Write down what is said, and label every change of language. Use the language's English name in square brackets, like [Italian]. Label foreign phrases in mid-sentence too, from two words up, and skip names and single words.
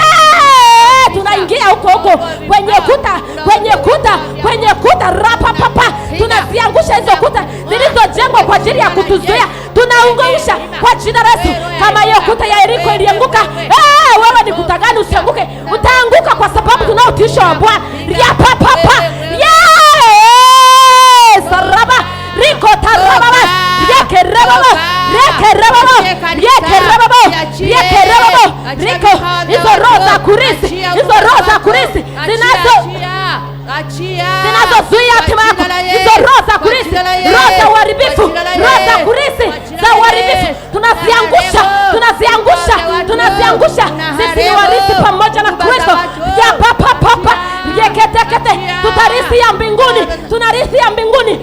[Swahili] Tunaingia huko kwenye kuta rapapapa, tunaziangusha hizo kuta zilizojengwa kwa ajili ya kutuzuia, tunaungusha kwa jina la Yesu. Kama hiyo kuta ya Yeriko ilianguka, wewe ni kuta gani usianguke? Utaanguka kwa sababu tunao utisho wa Bwana. Rapapapa saraba riko tarababa yekerebaba riko. Hizo roho za kurisi zinazozuia hatima yako, hizo roho za kurisi, roho za uharibifu, roho za kurisi za uharibifu, tunaziangusha. Sisi ni warisi pamoja na Kristo. Ya papa yeketekete, tutarisi ya mbinguni, tunarisi ya mbinguni.